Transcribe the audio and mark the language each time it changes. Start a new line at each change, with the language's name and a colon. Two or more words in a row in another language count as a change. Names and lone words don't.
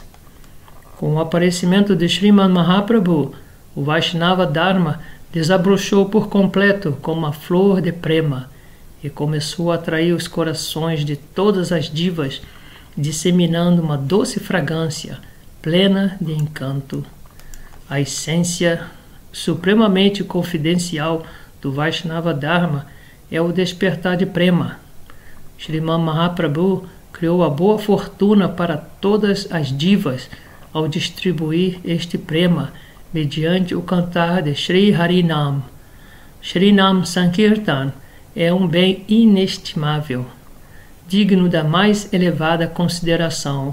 Portuguese: Com o aparecimento de Sriman Mahaprabhu, o
Sanskrit: Vaishnava Dharma
Portuguese: desabrochou por completo como uma flor de prema e começou a atrair os corações de todas as divas, disseminando uma doce fragrância plena de encanto. A essência supremamente confidencial do
Sanskrit: Vaishnava Dharma
Portuguese: é o despertar de prema. Sriman Mahaprabhu criou a boa fortuna para todas as divas ao distribuir este prema mediante o cantar de Sri Harinam.
Sanskrit: Shrinam Sankirtan
Portuguese: é um bem inestimável, digno da mais elevada consideração.